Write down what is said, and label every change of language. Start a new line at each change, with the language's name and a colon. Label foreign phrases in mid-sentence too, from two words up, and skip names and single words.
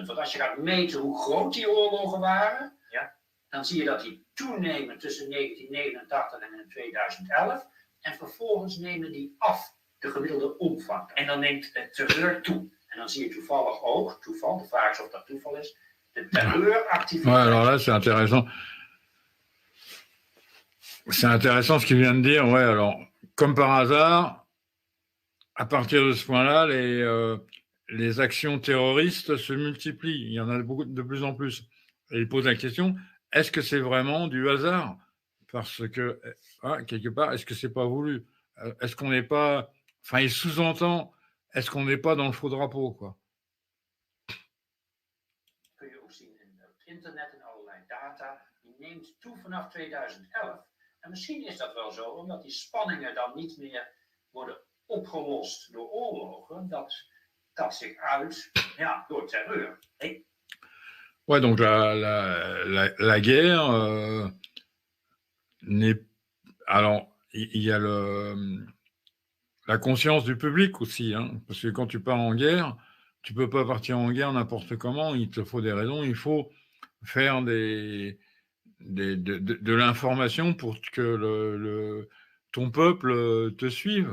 Dutch: Want als je gaat meten hoe groot die oorlogen waren, ja, dan zie je dat die toenemen tussen 1989 en 2011. En vervolgens nemen die af, de gemiddelde omvang. En dan neemt het terreur toe. En dan zie je toevallig ook, de vraag is of dat toeval is, de terreuractiviteit.
French: Ouais, alors là, c'est intéressant. C'est intéressant ce qu'il vient de dire. Ouais, alors, comme par hasard, à partir de ce point-là, les actions terroristes se multiplient. Il y en a de plus en plus. Et il pose la question, est-ce que c'est vraiment du hasard? Parce que, quelque part, est-ce que c'est pas voulu? Est-ce qu'on n'est pas... Enfin, il sous-entend, est-ce qu'on n'est pas dans le faux drapeau, quoi?
Dutch: Kun je ook zien in het internet en allerlei data. Die neemt toe vanaf 2011. En misschien is dat wel zo, omdat die spanningen dan niet meer worden opgelost door oorlogen. Dat zich uit door terreur.
French: Ouais, donc la guerre n'est... Alors, il y a la conscience du public aussi, hein, parce que quand tu pars en guerre, tu peux pas partir en guerre n'importe comment, il te faut des raisons, il faut faire de l'information pour que ton peuple te suive.